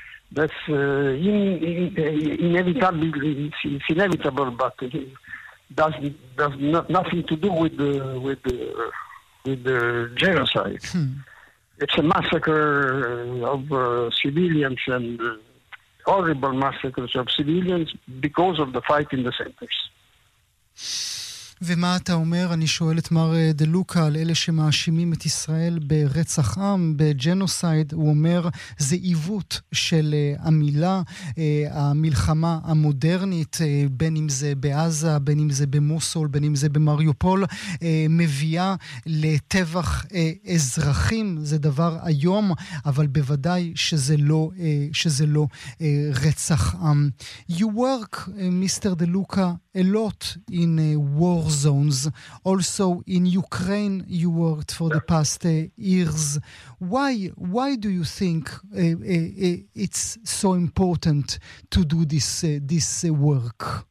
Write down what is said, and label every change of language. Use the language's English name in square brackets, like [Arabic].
[English] That's inevitably it's inevitable, but does not, nothing to do with the with the, with the genocide. Hmm. It's a massacre of civilians and horrible massacres of civilians because of the fight in the centers. [Hebrew] ומה אתה אומר? אני שואל את מר דלוקה על אלה שמאשימים את ישראל ברצח עם, בג'נוסייד. הוא אומר, זה עיוות של המילה, המלחמה המודרנית, בין אם זה בעזה, בין אם זה במוסול, בין אם זה במריופול, מביאה לטבח אזרחים. זה דבר היום, אבל בוודאי שזה לא, שזה לא רצח עם. [English] You work, Mr. דלוקה, a lot in war zones. Also in Ukraine, you worked for the past years. Why do you think it's so important to do this work?